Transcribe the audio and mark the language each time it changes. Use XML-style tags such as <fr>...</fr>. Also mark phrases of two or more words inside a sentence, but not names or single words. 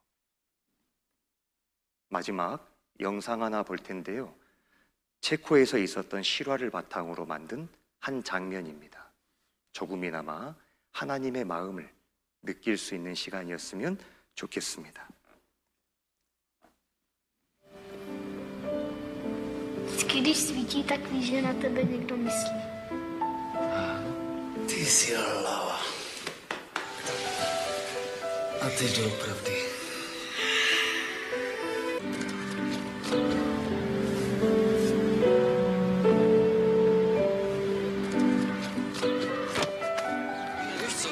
<ko>마지막 영상 하나 볼 텐데요. 체코에서 있었던 실화를 바탕으로 만든 한 장면입니다. 조금이나마 하나님의 마음을 느낄 수 있는 시간이었으면 좋겠습니다.</ko> <cs>Vždycky, když svítí, tak víš, že na tebe někdo myslí. Ty jsi hlava. A teď doopravdy. Víš co?</cs>